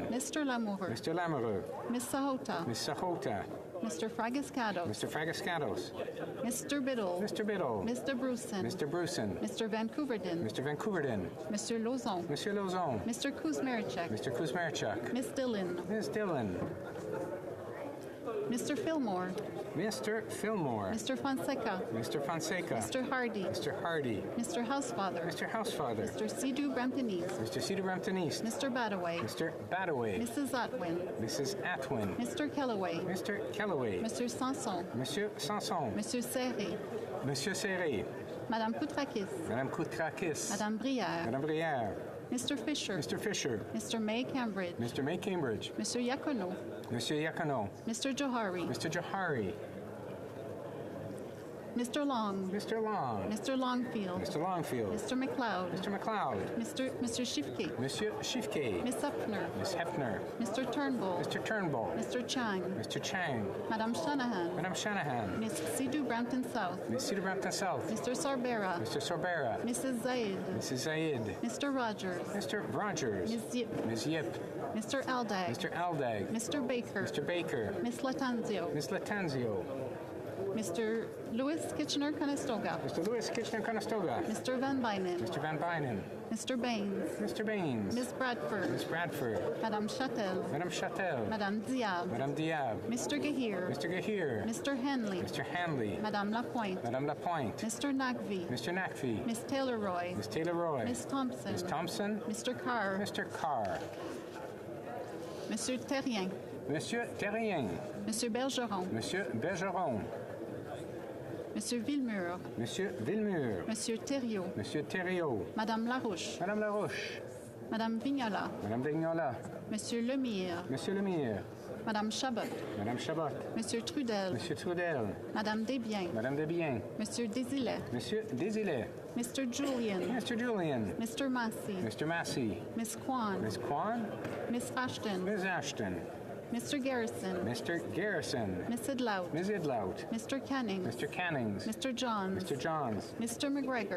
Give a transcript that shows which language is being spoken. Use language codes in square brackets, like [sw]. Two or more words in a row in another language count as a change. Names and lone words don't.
[en] Mr. Lamoureux. Mr. Lamoureux. Miss Sahota. Miss Sahota. Mr. Fragascados. Mr. Fragascados. Mr. Biddle. Mr. Biddle. Mr. Bruson. Mr. Bruson. Mr. Vancouverden. Mr. Vancouverden. Mr. Lozon. Monsieur Lozon. Mr. Kuzmerichek. Mr. Kuzmerichuk. Miss Dillon. Miss Dillon. Mr. Fillmore. Mr. Fillmore. Mr. Fonseca. Mr. Fonseca. Mr. Hardy. Mr. Hardy. Mr. Housefather. Mr. Housefather. Mr. Sidhu Bramptonese. Mr. Sidhu Bramptonese. Mr. Badaway. Mr. Badaway. Mrs. Atwin. Mrs. Atwin. Mr. Kellaway. Mr. Kellaway. Mr. Sanson. Monsieur Sanson. Monsieur Serré. Monsieur Serré. Madame Koutrakis. Madame Koutrakis. Madame Brière. Madame Brière. Mr. Fisher. Mr. Fisher. Mr. May Cambridge. Mr. May Cambridge. Mr. Yakono. Monsieur Yakono. Mr. Johari. Mr. Johari. Mr. Long. Mr. Long. Mr. Longfield. Mr. Longfield. Mr. McLeod. Mr. McLeod. Mr. Shifke. Monsieur Shifke. Miss Hefner. Miss Hefner. Mr. Turnbull. Mr. Turnbull. Mr. Chang. Mr. Chang. Madame Shanahan. Madame Shanahan. Miss Sidhu Brampton South. Miss Cedar Brampton South. Mr. Sorbera. Mr. Sorbera. Mrs. Zaid. Mrs. Zaid. Mr. Rogers. Mr. Rogers. Miss Yip. Miss Yip. Mr. Aldag. Mr. Aldag. Mr. Baker. Mr. Baker. Miss Latanzio. Miss Latanzio. Mr. Louis Kitchener-Conestoga. Mr. Louis Kitchener-Conestoga. Mr. Van Bynen. Mr. Van Bynen. Mr. Baines. Mr. Baines. Ms. Bradford. Ms. Bradford. Madame Chatel. Madame Chatel. Madame Diab. Madame Diab. Mr. Gahir. Mr. Gahir. Mr. Henley. Mr. Hanley. Madame Lapointe. Madame Lapointe. Mr. Nagvi. Mr. Nakvi. Miss Taylor-Roy. Ms. Taylor-Roy. Miss Thompson. Ms. Thompson. Mr. Carr. Mr. Carr. Monsieur Terrien. Monsieur Terrien. Monsieur Bergeron. Monsieur Bergeron. Monsieur Villemur. Monsieur Villemur. Monsieur Thériault. Monsieur Thériault. Madame Larouche. Madame Larouche. Madame Vignola. Madame Vignola. Monsieur Lemire. Monsieur Lemire. Madame Chabot. Madame Chabot. Monsieur Trudel. Monsieur Trudel. Madame Desbiens. Madame Desbiens. Monsieur Désilet. Monsieur Désilet. Mr. Julian. Mr. Julian. Mr. Massey. Mr. Massey. Miss Kwan. Miss Kwan. Miss Ashton. Ms. Ashton. Mr. Garrison. Mr. Garrison. Miss Idlout. Ms. Idlout. Mr. Canning. Mr. Cannings. Mr. Johns. Mr. Johns. Mr. McGregor.